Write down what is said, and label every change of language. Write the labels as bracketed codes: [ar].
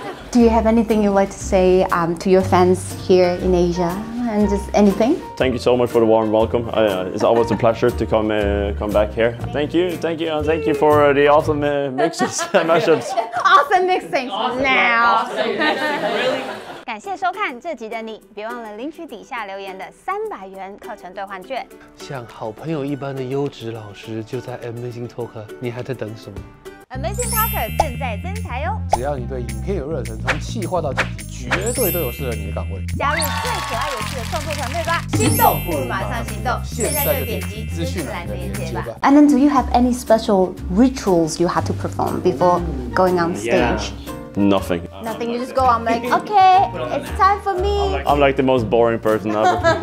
[en] Do you have anything you'd like to say to your fans here in Asia? And just anything? Thank you so much for the warm welcome. It's always a pleasure to come back here. Thank you, and thank you for the awesome mixes and mashups. Awesome mixing now. Really? [zh] 感谢收看这集的你，别忘了领取底下留言的300元课程兑换券。像好朋友一般的优质老师就在 AmazingTalker， 你还在等什么？ AmazingTalker 正在增财哟！只要你对影片有热忱，从企划到剪辑，绝对都有适合你的岗位。加入最可爱有趣的创作团队吧！心动不如马上行动，现在就点击资讯栏的链接吧。 [en] And then, do you have any special rituals you have to perform before going on stage? Nothing. Nothing. You just go on like, okay, it's time for me. I'm like the most boring person ever.